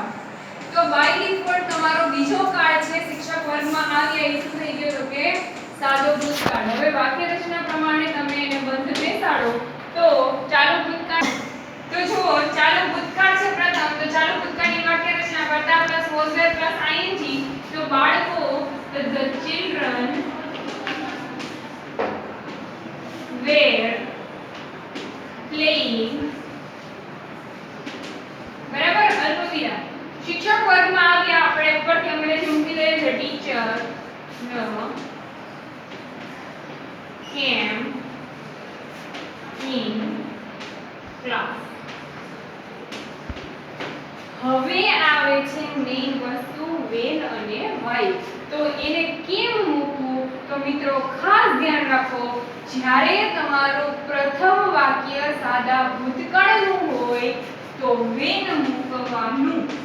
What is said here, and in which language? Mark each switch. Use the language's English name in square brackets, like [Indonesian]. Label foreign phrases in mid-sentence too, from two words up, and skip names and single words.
[Gujarati] તો [English] by default [Gujarati] તમારો બીજો કાળ છે શિક્ષક વર્ગમાં આવ્યા એ શું થઈ ગયો? તો કે સાદો ભૂતકાળ. હવે વાક્ય રચના પ્રમાણે તમે એને બંધ બેસાડો તો ચાલુ ભૂતકાળ. તો જુઓ ચાલુ ભૂતકાળ છે પ્રથમ. તો ચાલુ ભૂતકાળની વાક્ય રચના કરતા [English] plus was were plus ing. [Gujarati] તો બાળકો [English] the children were playing. [Gujarati] બરાબર. અલ્પવિરામ. શિક્ષક વર્ગમાં આવ્યા. આપણે ઉપરથી અંગ્રેજી મૂકી દઈએ છે [English] teacher came in class. [Gujarati] હવે આવે છે મેઈન વસ્તુ when અને why. તો એને કેમ મૂકવું? તો મિત્રો ખાસ ધ્યાન રાખો, જ્યારે તમારું પ્રથમ વાક્ય સાદા ભૂતકાળનું હોય તો when મૂકવાનું.